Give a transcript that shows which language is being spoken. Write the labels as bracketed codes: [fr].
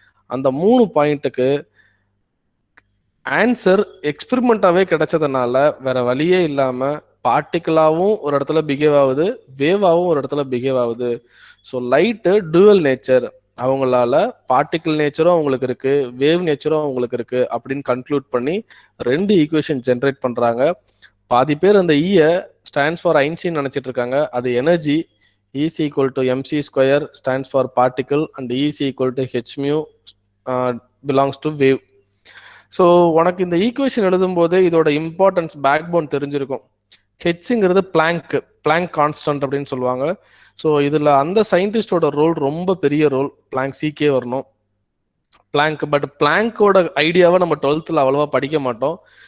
[ta] அந்த 3 பாயிண்ட்டுக்கு ஆன்சர் எக்ஸ்பெரிமெண்ட்டாவே கிடைச்சதுனால வேற வழியே இல்லாம பார்ட்டிகிளாவும் ஒரு இடத்துல பிஹேவ் ஆகுது, வேவாவும் ஒரு இடத்துல பிஹேவ் ஆகுது. ஸோ லைட்டு டூவல் நேச்சர், அவங்களால பார்ட்டிகிள் நேச்சரும் அவங்களுக்கு இருக்கு, வேவ் நேச்சரும் அவங்களுக்கு இருக்கு அப்படின்னு கன்க்ளூட் பண்ணி 2 ஈக்குவேஷன் ஜென்ரேட் பண்றாங்க. பாதி பேர் அந்த ஈயை ஸ்டாண்ட்ஸ் ஃபார் ஐன்ஸ்டீன் நினைச்சிட்டு இருக்காங்க. அது energy. [en] E is equal to mc square stands for particle and E is equal to h mu belongs to wave. [ta] So உனக்கு இந்த ஈக்குவேஷன் எழுதும் போது இதோட இம்பார்ட்டன்ஸ் பேக் போன் தெரிஞ்சிருக்கும். ஹெச்ங்கிறது பிளாங்க் கான்ஸ்டன்ட் அப்படின்னு சொல்லுவாங்க. ஸோ இதில் அந்த சயின்டிஸ்டோட ரோல் ரொம்ப பெரிய ரோல். பிளாங்க் சீக்கே வரணும் பிளாங்க். பட் பிளாங்கோட ஐடியாவை நம்ம 12th அவ்வளோவா படிக்க மாட்டோம்.